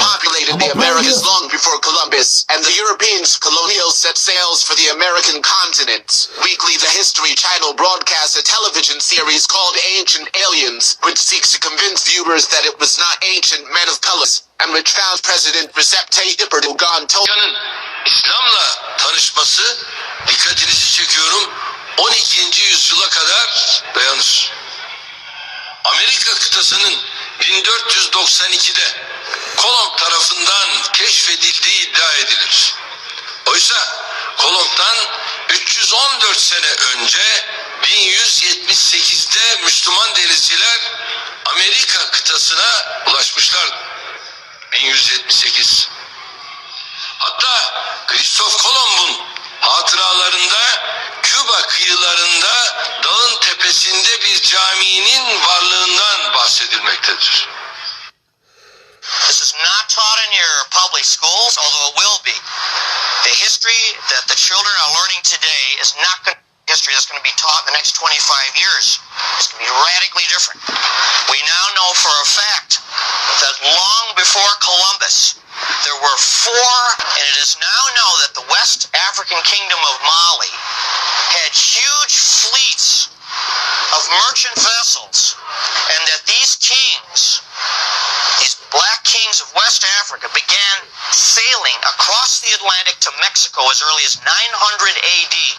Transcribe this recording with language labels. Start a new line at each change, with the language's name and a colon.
English: Populated the Americas long before Columbus and the Europeans colonials set sails for the American continent. Weekly, the History Channel broadcasts a television series called Ancient Aliens, which seeks to convince viewers that it was not ancient men of color, and which found President Recep Tayyip Erdogan
Turkish: İslam'la tanışması, dikkatinizi çekiyorum, 12. yüzyıla kadar dayanır. Amerika kıtasının 1492'de Kolomb tarafından keşfedildiği iddia edilir. Oysa Kolomb'dan 314 sene önce 1178'de Müslüman denizciler Amerika kıtasına ulaşmışlar 1178. Hatta Kristof Kolomb'un hatıralarında Küba kıyılarında dağın tepesinde bir caminin varlığından bahsedilmektedir.
English: This is not taught in your public schools, although it will be. The history that the children are learning today is not going to be history that's going to be taught in the next 25 years. It's going to be radically different. We now know for a fact that long before Columbus, there were 4, and it is now known that the West African Kingdom of Mali had huge fleets of merchant vessels, and that these kings, these black kings of West Africa, began sailing across the Atlantic to Mexico as early as 900 AD.